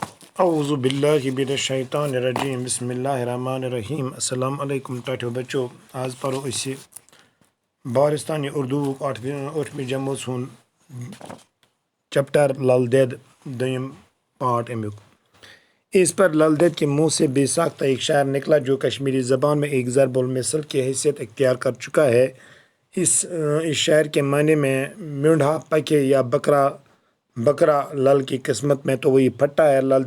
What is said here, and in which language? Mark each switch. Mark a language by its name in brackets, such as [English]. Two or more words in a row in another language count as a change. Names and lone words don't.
[Arabic] اعوذ باللہ من الشیطان الرجیم بسم اللہ الرحمن الرحیم السلام علیکم [Kashmiri] ٹاٹھو بچو آج پرو اسی بارستانی اردو 8ویں جمٲژ ہُنٛد چیپٹر للدید دویم پارٹ امیُک [Urdu] اس پر للدید کے منہ سے بے ساختہ ایک شعر نکلا جو کشمیری زبان میں ایک ضرب المثل کی حیثیت اختیار کر چکا ہے۔ اس شعر کے معنی میں مینڈھا پکے یا بکرا لل کی قسمت میں تو وہی پھٹا ہے۔